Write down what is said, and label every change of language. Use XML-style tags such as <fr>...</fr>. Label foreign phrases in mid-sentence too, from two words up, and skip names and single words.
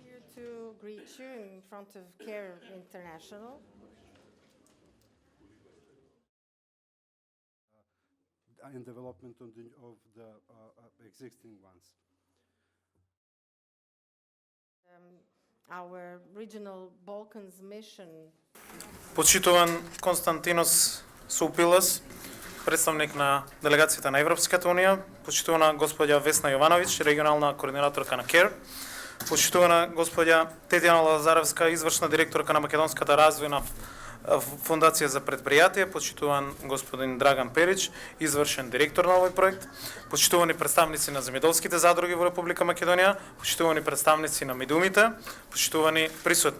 <en>to greet you in front of CARE International. In development of the existing ones. Our regional Balkans mission.</en> <mk>Почитуван Константинос Супилас, представник на делегацијата на Европската унија, почитувана господја Весна Јовановиќ, регионална координаторка на КЕР, почитувана господја Тетјана Лазаревска, извршна директорка на Македонската развојна фондација за предпријатие, почитуван господин Драган Перич, извршен директор на овој проект, почитувани представници на земјоделските задруги во Република Македонија, почитувани представници на медумите, почитувани присутни.</mk>